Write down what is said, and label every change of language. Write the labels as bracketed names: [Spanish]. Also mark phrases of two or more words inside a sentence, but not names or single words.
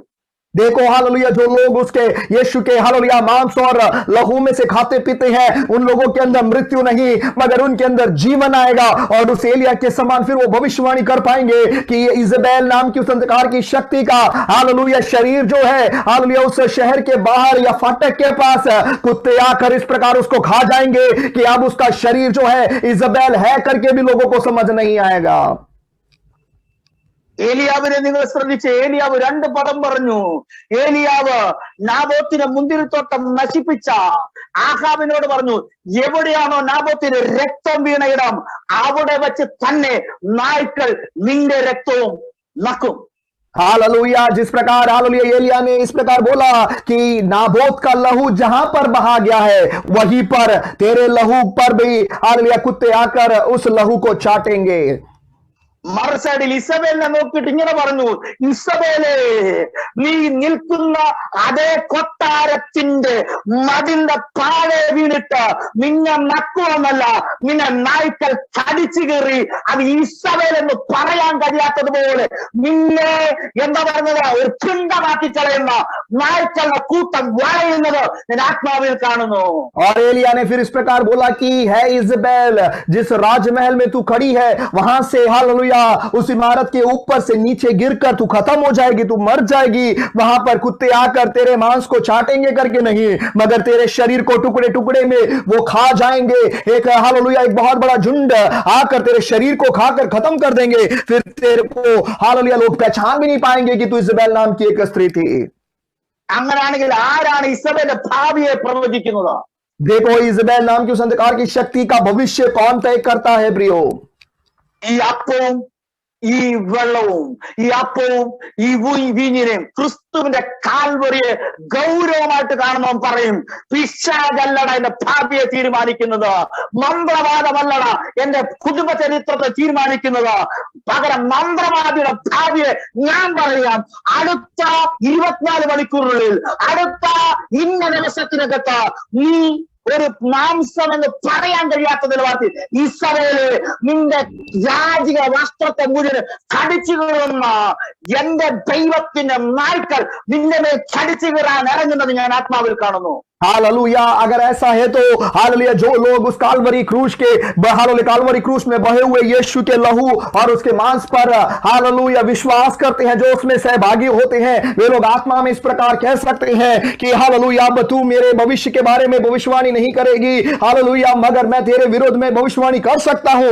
[Hindi] देखो हालेलुया, जो लोग उसके यीशु के हालेलुया मांस और लहू में से खाते पीते हैं, उन लोगों के अंदर मृत्यु नहीं मगर उनके अंदर जीवन आएगा। और उस एलिया के समान फिर वो भविष्यवाणी कर पाएंगे कि ये इजेबेल नाम की उस अंधकार की शक्ति का हालेलुया शरीर जो है, हालेलुया उस शहर के बाहर या फाटक के पास कुत्ते आकर इस प्रकार उसको खा जाएंगे कि अब उसका शरीर जो है इजेबेल है करके भी लोगों को समझ नहीं आएगा। [Malayalam] ഏലിയാവിനെ നിങ്ങൾ ശ്രദ്ധിച്ച്, ഏലിയാവ് 2 പദം പറഞ്ഞു. ഏലിയാവ് നാബോത്തിന്റെ മുന്തിരിത്തോട്ടം നശിപ്പിച്ച ആഹാബിനോട് പറഞ്ഞു, എവിടെയാണോ നാബോത്തിന് രക്തം വീണ ഇടം അവിടെ വെച്ച് തന്നെ നായ്ക്കൾ നിന്റെ രക്തവും നക്കും. [Hindi] हालेलुया, जिस प्रकार हालेलुया एलिया ने इस प्रकार बोला कि नाबोत का लहू जहां पर बहा गया है वहीं पर तेरे लहू पर भी हालेलुया कुत्ते आकर उस लहू को चाटेंगे। [Malayalam] മറുസൈഡിൽ ഇസബേലിനെ നോക്കിയിട്ട് ഇങ്ങനെ പറഞ്ഞു, ഇസബേലേ നീ നിൽക്കുന്ന അതേ കൊട്ടാരത്തിന്റെ മതിലിന്റെ താഴെ വീണിട്ട് നിന്നെ നക്കുവെന്നല്ല, നിന്നെ നായ്ക്കൾ കടിച്ചു കയറി അത് ഇസബേൽ എന്ന് പറയാൻ കഴിയാത്തതുപോലെ നിന്നെ എന്താ പറഞ്ഞത് ഒരു പിണ്ടമാക്കി കളയുന്ന നായ്ക്കളുടെ കൂട്ടം വളയുന്നത് ഞാൻ ആത്മാവിൽ കാണുന്നു. [Hindi] और एलिया ने फिर इस प्रकार बोला कि है इजबेल जिस राजमहल में तू खड़ी है वहां से हालेलुया उस इमारत के ऊपर से नीचे गिरकर तू खत्म हो जाएगी, तू मर जाएगी। वहां पर कुत्ते आकर तेरे मांस को चाटेंगे करके नहीं मगर तेरे शरीर को टुकड़े टुकड़े में वो खा जाएंगे। एक हालेलुया एक बहुत बड़ा झुंड आकर तेरे शरीर को खाकर खत्म कर देंगे। फिर तेरे को हालेलुया लोग पहचान भी नहीं पाएंगे कि तू इजबेल नाम की एक स्त्री थी। [Malayalam] അങ്ങനാണെങ്കിൽ ആരാണ് ഇസബേലിന്റെ ഭാവിയെ പ്രവചിക്കുന്നത്? [Hindi] देखो इजबेल नाम की उस अंधकार की शक्ति का भविष्य कौन तय करता है प्रियो? [Malayalam] ഈ അപ്പവും ഈ വെള്ളവും ഈ അപ്പവും ഈ വീഞ്ഞിനെയും ക്രിസ്തുവിന്റെ കാൽവരിയെ ഗൗരവമായിട്ട് കാണുന്നവൻ പറയും, പിശാചല്ലട എന്റെ ഭാവിയെ തീരുമാനിക്കുന്നത്, മന്ത്രവാദമല്ലട എന്റെ കുടുംബ ചരിത്രത്തെ തീരുമാനിക്കുന്നത്, പകരം മന്ത്രവാദിയുടെ ഭാവിയെ ഞാൻ പറയാം. അടുത്ത 24 മണിക്കൂറിനുള്ളിൽ, അടുത്ത ഇന്ന ദിവസത്തിനകത്ത് നീ ഒരു മാംസം എന്ന് പറയാൻ കഴിയാത്ത നിലവാരത്തിൽ ഇസ്രായേല് നിന്റെ രാജിക വസ്ത്രത്തെ മുഴുവൻ കടിച്ചു കീറുന്ന എന്റെ ദൈവത്തിന്റെ നായ്ക്കൾ നിന്റെ മേൽ കടിച്ചു കീറാൻ ഇറങ്ങുന്നത് ഞാൻ ആത്മാവിൽ കാണുന്നു. [Hindi] हालेलुया, अगर ऐसा है तो हालेलुया जो लोग उस कालवरी क्रूस के हालेलुया कालवरी क्रूस में बहे हुए यीशु के लहू और उसके मांस पर हालेलुया विश्वास करते हैं, जो उसमें सहभागी होते हैं, वे लोग आत्मा में इस प्रकार कह सकते हैं कि हालेलुया अब तू मेरे भविष्य के बारे में भविष्यवाणी नहीं करेगी हालेलुया मगर मैं तेरे विरोध में भविष्यवाणी कर सकता हूं।